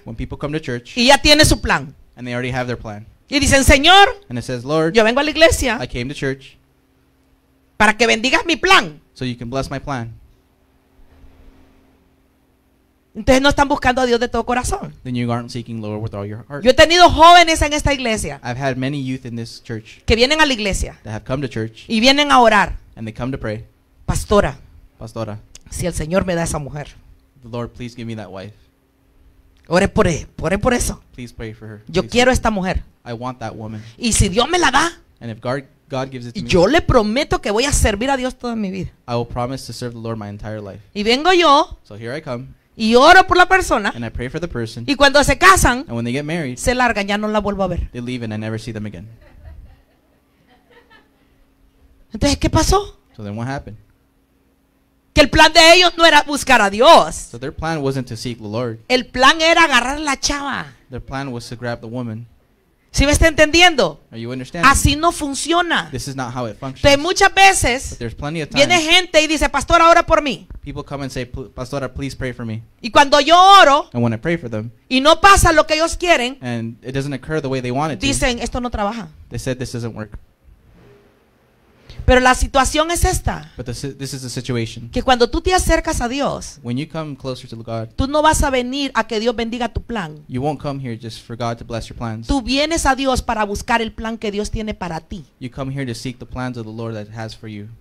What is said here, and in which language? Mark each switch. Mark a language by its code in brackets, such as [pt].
[en] when people come to church, [es] y ya tiene su plan. [en] and they already have their plan. [es] Y dicen, Señor, [en] And it says, Lord, [es] yo vengo a la iglesia [en] I came to church [es] para que bendigas mi plan. [en] so you can bless my plan. [es] Entonces no están buscando a Dios de todo corazón. [en] Then you aren't seeking Lord with all your heart. [es] Yo he tenido jóvenes en esta iglesia [en] I've had many youth in this church [es] que vienen a la iglesia [en] that have come to church, [es] y vienen a orar. [en] and they come to pray. [es] Pastora, [en] Pastora, [es] si el Señor me da esa mujer, [en] the Lord, please give me that wife. [es] ore por eso. [en] Please pray for her. [es] Yo [en] Please [es] quiero [en] pray. [es] esta mujer. [en] I want that woman. [es] Y si Dios me la da, [en] And if God gives it to me, [es] yo le prometo que voy a servir a Dios toda mi vida. [en] I will promise to serve the Lord my entire life. [es] Y vengo yo [en] So here I come, [es] y oro por la persona. [en] and I pray for the person, [es] Y cuando se casan, [en] and when they get married, [es] se largan, ya no la vuelvo a ver. [en] they leave and I never see them again. [es] Entonces, ¿qué pasó? [en] So then what happened? [es] Que el plan de ellos no era buscar a Dios. [en] So their plan wasn't to seek the Lord. [es] El plan era agarrar a la chava. [en] Their plan was to grab the woman. [es] ¿Sí me está entendiendo? [en] Are you understanding? [es] Así no funciona. [en] This is not how it functions. [es] Entonces, muchas veces [en] But there's plenty of [es] viene [en] times [es] gente y dice, pastora, ora por mí. [en] people come and say, Pastora, please pray for me. [es] Y cuando yo oro [en] And when I pray for them, [es] y no pasa lo que ellos quieren, [en] and it doesn't occur the way they want it to, [es] dicen, esto no trabaja. [en] they said this doesn't work. [es] Pero la situación es esta, [en] But this is the situation. [es] que cuando tú te acercas a Dios, [en] When you come closer to God, [es] tú no vas a venir a que Dios bendiga tu plan. [en] you won't come here just for God to bless your plans. [es] Tú vienes a Dios para buscar el plan que Dios tiene para ti, [en] You come here to seek the plans of the Lord that has for you,